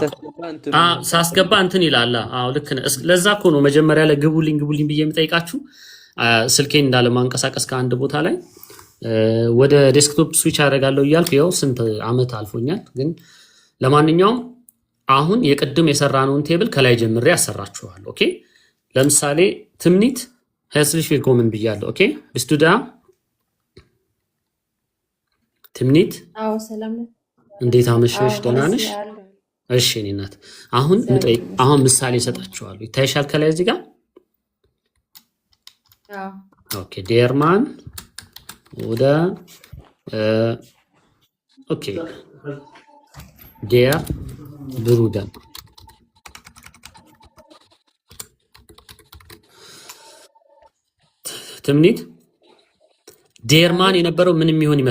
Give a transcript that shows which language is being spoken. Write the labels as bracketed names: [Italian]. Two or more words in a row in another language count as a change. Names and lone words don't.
[Amharic] ሳስገባ እንትን ይላል። አዎ ልክ ነህ። ለዛ እኮ ነው መጀመሪያ ላይ ግቡልኝ ብዬ የምጠይቃችሁ። ስልኬን እንዳለ ማንቀሳቀስ ከአንድ ቦታ ላይ ወደ ዴስክቶፕ ስዊች አደርጋለሁ እያልኩ ያው ስንት ዓመት አልፎኛል። ግን ለማንኛውም አሁን የቅድም የሰራነውን ቴብል ከላይ ጀምሬ ያሰራችኋለሁ። ኦኬ፣ ለምሳሌ ትምኒት [German] herzlich willkommen [Amharic] ብያለሁ። ኦኬ፣ [German] bist du da? [Amharic] ትምኒት አዎ፣ ሰላም ነው። እንዴት አመሸሽ? ደህና ነሽ? እሺ፣ እኔ እናት አሁን ምሳሌ እሰጣችኋለሁ። ይታይሻል ከላይ እዚህ ጋር። ኦኬ፣ ዴርማን ወደ ኦኬ ዴር ብሩደን ትምኒት ዴርማን የነበረው ምን የሚሆን ይመስልሻል?